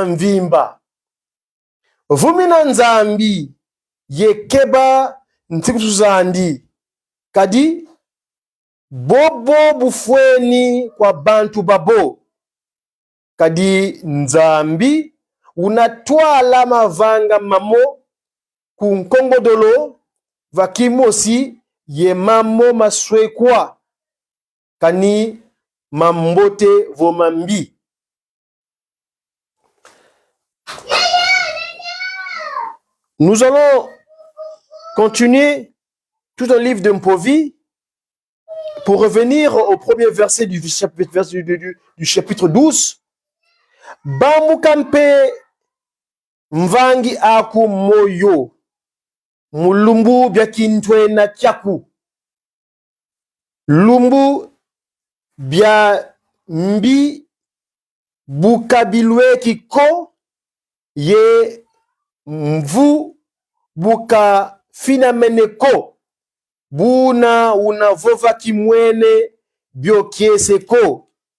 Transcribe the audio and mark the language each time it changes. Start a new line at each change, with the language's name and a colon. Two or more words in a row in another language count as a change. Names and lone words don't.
Kongo: mvimba vumina nzambi yekeba ntsikusuzandi kadi bobo bufweni kwa bantu babo kadi nzambi unatwala mavanga mamo kunkongodolo vakimosi ye mamo maswekwa kani mambote vomambi.
French: Nous allons continuer tout le livre de Mpovi pour revenir au premier verset du chapitre 12.
Kongo: Bamukampe mvangi aku moyo mulumbu byakintwe na kyaku lumbu bya mbi bukabilwe kiko ye mvu buka finameneko buna unavova kimwene byokieseko.